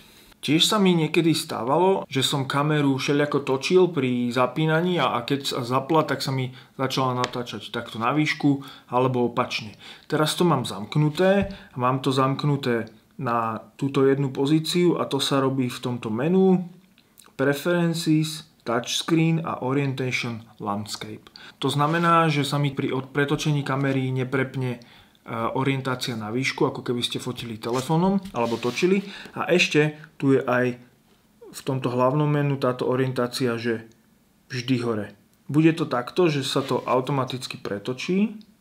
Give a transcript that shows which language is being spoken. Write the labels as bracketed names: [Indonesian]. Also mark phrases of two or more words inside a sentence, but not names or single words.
[Slovak] Tiež sa mi niekedy stávalo, že som kameru všelijako točil pri zapínaní a keď sa zapla, tak sa mi začala natáčať takto na výšku, alebo opačne. Teraz to mám zamknuté a mám to zamknuté na túto jednu pozíciu a to sa robí v tomto menu Preferences, touchscreen a [English] orientation landscape. [Slovak] To znamená, že sa mi pri pretočení kamery neprepne orientácia na výšku, ako keby ste fotili telefónom alebo točili. A ešte tu je aj v tomto hlavnom menu táto orientácia, že vždy hore. Bude to takto, že sa to automaticky pretočí.